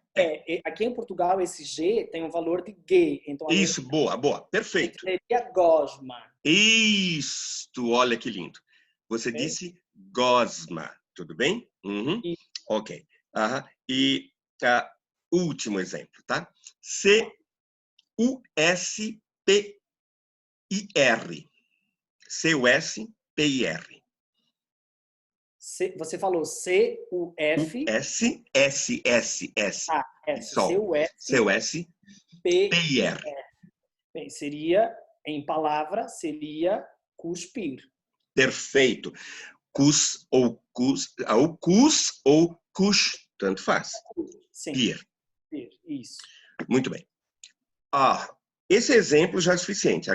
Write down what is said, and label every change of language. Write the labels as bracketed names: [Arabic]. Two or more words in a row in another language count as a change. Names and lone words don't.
[Portuguese] Aqui em Portugal, esse G tem um valor de G. Então, Isso, boa, boa. Perfeito. seria gosma. Isto, olha que lindo. Você Okay? disse gosma, tudo bem? Uhum. E, Ok. E último exemplo, tá? C-U-S-P-I-R. C-U-S-P-I-R. você falou C-U-F... U-S-S-S-S. Sol. C-U-S-P-I-R. C-U-S-P-I-R. Bem, seria, em palavra, seria cuspir. Perfeito. Cus ou cus, tanto faz. Sim. Pir. Isso. Muito bem. Esse exemplo já é suficiente.